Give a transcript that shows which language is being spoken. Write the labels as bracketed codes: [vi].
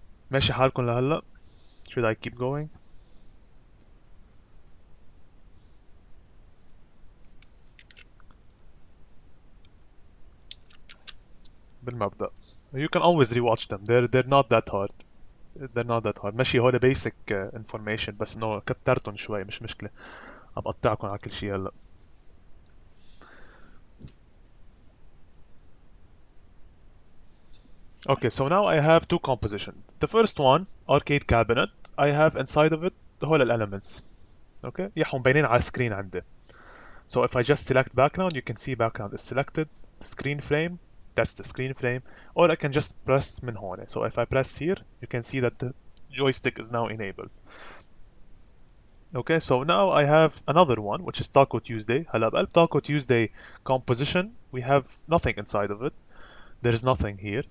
[ar] ماشي حالكم لهلا؟ [en] Should I keep going? [ar] بالمبدأ. [en] You can always rewatch them. They're not that hard. They're not that hard. [ar] ماشي هول [en] basic information [ar] بس انه كترتهم شوي مش مشكلة. عم بقطعكم على كل شيء هلا. [en] Okay, so now I have two compositions. The first one, arcade cabinet, I have inside of it [ar] هول [en] elements. Okay, [ar] يحهم باينين على السكرين عندي. [en] So if I just select background, you can see background is selected. Screen frame, that's the screen frame. Or I can just press [ar] من هون. [en] So if I press here, you can see that the joystick is now enabled. Okay, so now I have another one, which is Taco Tuesday. [ar] هلا بقلب [en] Taco Tuesday composition, we have nothing inside of it. There is nothing here.